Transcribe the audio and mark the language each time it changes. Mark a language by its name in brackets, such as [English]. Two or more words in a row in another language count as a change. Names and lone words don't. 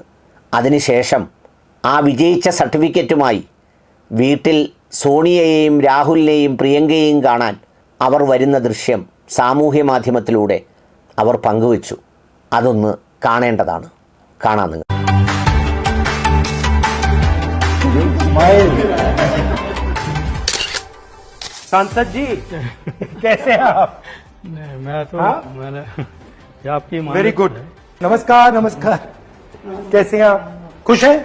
[Malayalam] അതിനുശേഷം ആ വിജയിച്ച സർട്ടിഫിക്കറ്റുമായി വീട്ടിൽ സോണിയയെയും രാഹുലിനെയും പ്രിയങ്കയെയും കാണാൻ അവർ വരുന്ന ദൃശ്യം സാമൂഹ്യ മാധ്യമത്തിലൂടെ അവർ പങ്കുവച്ചു. അതൊന്ന് കാണേണ്ടതാണ്. കാണാൻ നിങ്ങൾ. [Hindi] सांसद जी कैसे हैं आप? नहीं, मैं तो मैंने आपकी [English] very good. [Hindi] नमस्कार नमस्कार. कैसे हैं आप? खुश हैं?